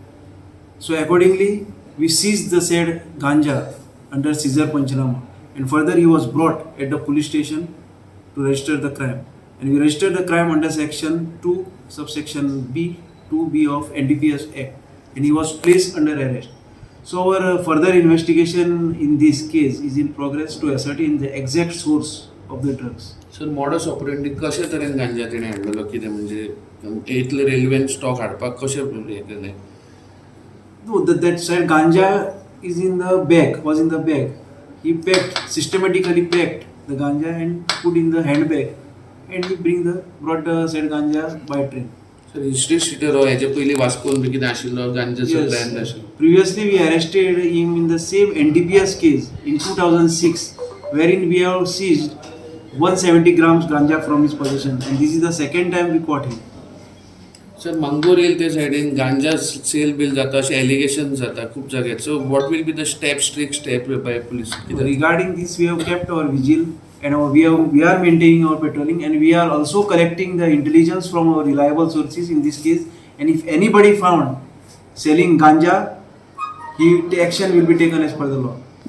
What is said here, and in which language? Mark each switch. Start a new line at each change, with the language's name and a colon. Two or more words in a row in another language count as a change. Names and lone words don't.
English: So accordingly, we seized the said ganja under seizure panchanama, and further he was brought at the police station to register the crime. And we registered the crime under section 2 subsection B 2B of NDPS Act, and he was placed under arrest. So our further investigation in this case is in progress to ascertain the exact source of the drugs.
Konkani: सर
English: modus operandi
Konkani: कशा तरेन गांजा तेणें हाडलेलो कितें म्हणजे इतले रेल्वेन स्टॉक हाडपाक कशें हें केलें?
English: No, that said ganja is in the bag, was in the bag. He systematically packed the ganja and put in the handbag, and he brought the said ganja by train.
Konkani: सर
English: history streeter
Konkani: हो हेजे पयलीं वास्कोन बी कितें आशिल्लो गांजाचो ब्रँड आशिल्लो?
English: Previously we arrested him in the same NDPS case in 2006, wherein we have seized 170 grams ganja from his possession, and this is the second time we caught him.
Konkani: सर मंगोरेल ते सायडीन गांजा सेल बील जाता अशें एलिगेशन जाता खूब जाग्यार.
English: So what will be the strict step by police? Regarding this, we have kept our vigil and we are maintaining our patrolling, and we are also collecting the intelligence from our reliable sources in this case. And if anybody found selling ganja, action will be taken as per the law.